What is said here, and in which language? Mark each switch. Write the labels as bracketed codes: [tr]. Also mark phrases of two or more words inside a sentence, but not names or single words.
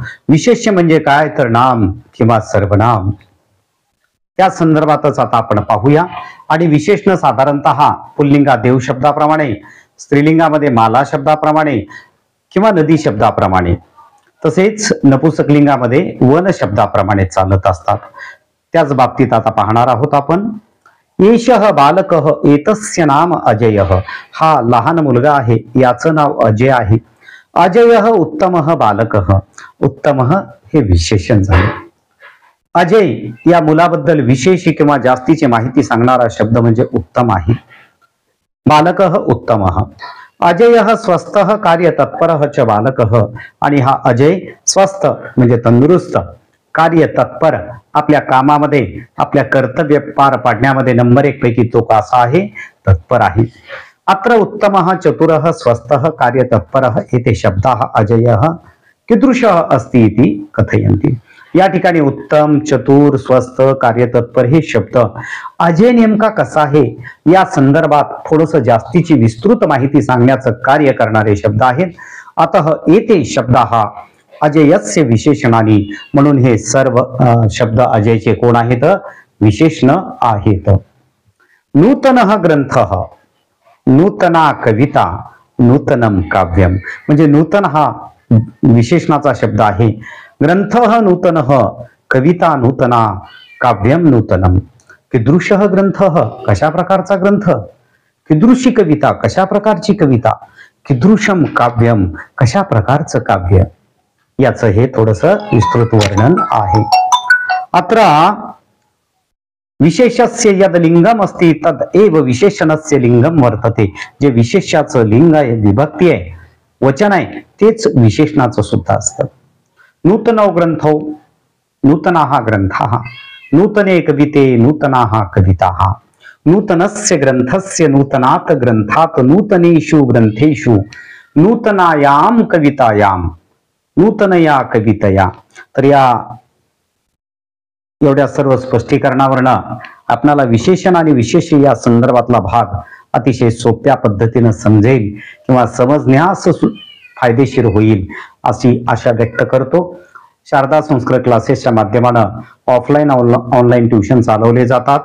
[mr] विशेष्य म्हणजे काय तर नाम किंवा सर्वनाम, त्या संदर्भातच आता आपण पाहूया। आणि विशेषण साधारणतः पुल्लिंगा देव शब्दाप्रमाणे, स्त्रीलिंगामध्ये माला शब्दाप्रमाणे किंवा नदी शब्दाप्रमाणे, तसेच नपुंसकलिंगामध्ये वन शब्दाप्रमाणे चालत असतात। त्याच बाबतीत आता पाहणार आहोत आपण। [sa] एषः बालकः एतस्य नाम अजयः, [mr] हा लहान मुलगा आहे, याचं नाव अजय आहे। [sa] अजयः उत्तमः बालकः, उत्तमः [mr] हे विशेषण झाले। अजय या मुलाबद्दल विशेष किंवा जास्तीची माहिती सांगणारा शब्द म्हणजे उत्तम आहे। [sa] बालकः उत्तमः। अजयः स्वस्थः कार्य तत्परः च बालकः, [mr] आणि हा अजय स्वस्थ म्हणजे तंदुरुस्त, कार्य तत्पर आपल्या कामामध्ये आपल्या कर्तव्य पार पाडण्यामध्ये नंबर 1 पैकी तो कसा आहे, तत्पर आहे। [sa] अत्र उत्तमः चतुरः स्वस्थः कार्य तत्परः एते शब्दाः अजयः कीदृशः अस्ति इति कथयन्ति। [mr] या ठिकाणी उत्तम, चतुर, स्वस्थ, कार्यतत्पर हे शब्द अजय नेमका कसा आहे या संदर्भात थोडस जास्तीची विस्तृत माहिती सांगण्याचं कार्य करणारे शब्द आहेत। [sa] अतः एते शब्दाः अजयस्य विशेषणानि, [mr] म्हणून हे सर्व शब्द अजयचे कोण आहेत, विशेषण आहेत। [sa] नूतनः ग्रंथः, नूतना कविता, नूतनम काव्यम, [mr] म्हणजे नूतन हा विशेषणाचा शब्द आहे। [sa] ग्रंथः नूतनः, कविता नूतना, काव्यम नूतनम। कीदृशः ग्रंथः, [mr] कशा प्रकारचा ग्रंथ, [sa] कीदृशी कविता, [mr] कशा प्रकारची कविता, [sa] कीदृशम काव्यम, [mr] कशा प्रकारचं काव्य, याचं हे थोडस विस्तृत वर्णन आहे। [sa] अत्र विशेषस्य यद लिंगम अस्ति तद एव विशेषणस्य लिंगम वर्तते। [mr] जे विशेष्याचं लिंग आहे, विभक्ती आहे, वचन आहे, तेच विशेषणाचं सुद्धा असतं। [sa] नूतनो ग्रंथो, नूतनाः ग्रंथाः, नूतने कविते, नूतनाः कविताः। नूतनस्य ग्रंथस्य नूतनात् ग्रंथात् नूतनेषु ग्रंथेषु नूतनायाम कवितायाम, नूतनया कवितया। [mr] तर या एवढ्या सर्व स्पष्टीकरणावरनं आपल्याला विशेषण आणि विशेष या संदर्भातला भाग अतिशय सोप्या पद्धतीने समजेल किंवा समजण्यास फायदेशीर होईल अशी आशा व्यक्त करतो। शारदा संस्कृत क्लासेसच्या माध्यमानं [en] offline online tuition [mr] चालवले जातात।